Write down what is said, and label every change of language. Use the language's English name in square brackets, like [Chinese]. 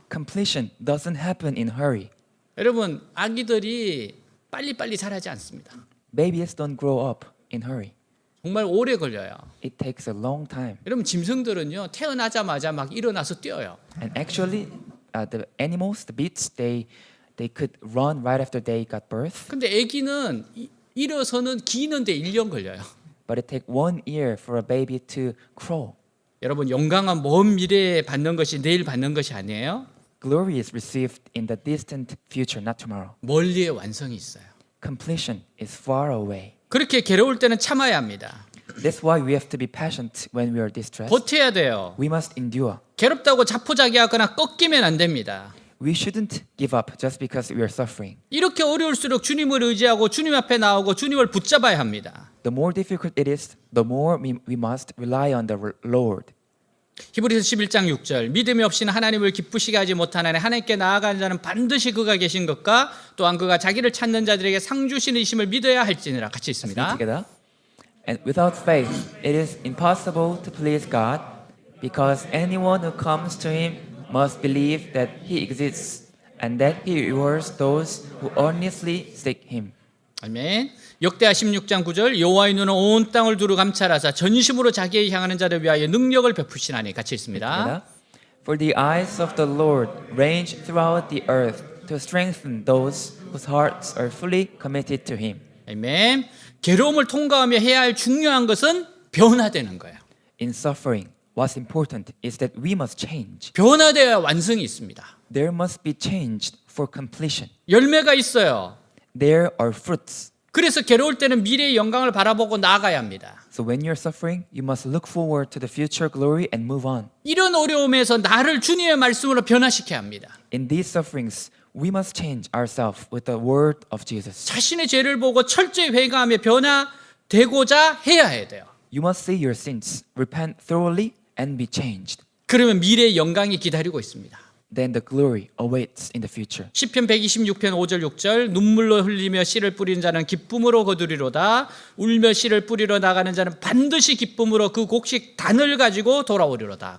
[English] Completion doesn't happen in hurry. [Korean] 여러분, 아기들이 빨리빨리 자라지 않습니다. [English] Babies don't grow up in hurry. [Korean] 정말 오래 걸려요. [English] It takes a long time. [Korean] 여러분, 짐승들은요, 태어나자마자 막 일어나서 뛰어요. [English] And actually, the animals, the beasts, they could run right after they got birth. [Korean] 근데 아기는 일어서는 기는데 1년 걸려요. [English] But it takes 1 year for a baby to crawl. [Korean] 여러분, 영광은 먼 미래에 받는 것이 내일 받는 것이 아니에요. [English] Glory is received in the distant future, not tomorrow. [Korean] 멀리의 완성이 있어요. [English] Completion is far away. [Korean] 그렇게 괴로울 때는 참아야 합니다. [English] That's why we have to be patient when we are distressed. [Korean] 버텨야 돼요. [English] We must endure. [Korean] 괴롭다고 자포자기하거나 꺾이면 안 됩니다. [English] We shouldn't give up just because we are suffering. [Korean] 이렇게 어려울수록 주님을 의지하고 주님 앞에 나오고 주님을 붙잡아야 합니다. [English] The more difficult it is, the more we must rely on the Lord. [Korean] 히브리서 11장 6절 믿음이 없이는 하나님을 기쁘시게 하지 못하나니 하나님께 나아가는 자는 반드시 그가 계신 것과 또한 그가 자기를 찾는 자들에게 상 주시는 이심을 믿어야 할지니라. 같이 있습니다. [English] Together. And without faith, it is impossible to please God, because anyone who comes to Him must believe that He exists and that He rewards those who earnestly seek Him. [Korean] 아멘. 역대하 16장 9절 여호와의 눈은 온 땅을 두루 감찰하사 전심으로 자기에 향하는 자를 위하여 능력을 베푸시나니. 같이 있습니다. [English] Together. For the eyes of the Lord range throughout the earth to strengthen those whose hearts are fully committed to Him. [Korean] 아멘. 괴로움을 통과하며 해야 할 중요한 것은 변화되는 거예요. [English] In suffering, what's important is that we must change. [Korean] 변화되어야 완성이 있습니다. [English] There must be change for completion. [Korean] 열매가 있어요. [English] There are fruits. [Korean] 그래서 괴로울 때는 미래의 영광을 바라보고 나아가야 합니다. [English] So when you're suffering, you must look forward to the future glory and move on. [Korean] 이런 어려움에서 나를 주님의 말씀으로 변화시켜야 합니다. [English] In these sufferings, we must change ourselves with the word of Jesus. [Korean] 자신의 죄를 보고 철저히 회개하며 변화되고자 해야 돼요. [English] You must see your sins, repent thoroughly, and be changed. [Korean] 그러면 미래의 영광이 기다리고 있습니다. [English] Then the glory awaits in the future. [Korean] 시편 126편 5절 6절 눈물로 흘리며 씨를 뿌리는 자는 기쁨으로 거두리로다. 울며 씨를 뿌리러 나가는 자는 반드시 기쁨으로 그 곡식 단을 가지고 돌아오리로다.